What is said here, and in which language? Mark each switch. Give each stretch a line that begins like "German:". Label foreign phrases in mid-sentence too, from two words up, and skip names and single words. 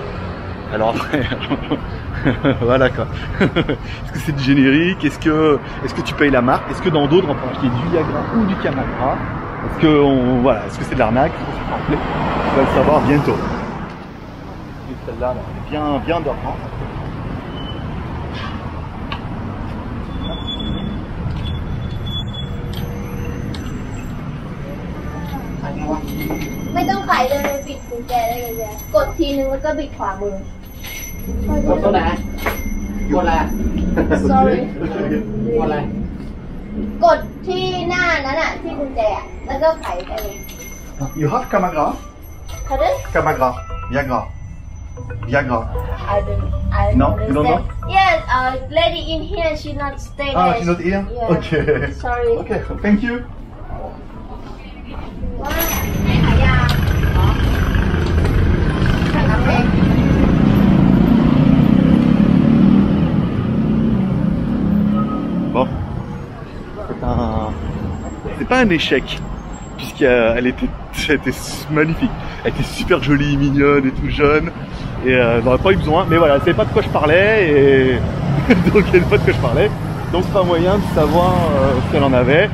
French: Alors après voilà quoi. Est-ce que c'est du générique? Est-ce que tu payes la marque? Est-ce que dans d'autres on peut acheter du Viagra ou du Camagra? Est-ce que voilà, est-ce que c'est de l'arnaque? On va le savoir bientôt. Et celle-là, là, bien dormant.
Thai: ไม่ต้องไขเลยปิดกุญแจได้เลยจ้ะกดทีนึงแล้วก็บิดขวามือก ดตัวไหนกดอะไร
English: sorry
Thai: กดอะไร กดที่หน้านั้นอ่ะที่กุญแจอะแล้วก็ไขไปเลย
English: You have Camagra?
French: Pardon?
English: Camagra, Viagra. I don't No, you don't know? Yes, lady in here she not stay there. Ah, she's not here? Yeah. Okay. Sorry. Okay, thank you.
Thai: ว่าไม่ขายยาอ๋อขายน้ำเอง
French: Bon, c'est pas un échec, puisqu'elle était magnifique. Elle était super jolie, mignonne et tout jeune, et elle n'aurait pas eu besoin, mais voilà, elle savait pas de quoi je parlais, et donc elle savait pas de quoi je parlais, donc c'est pas moyen de savoir ce qu'elle en avait.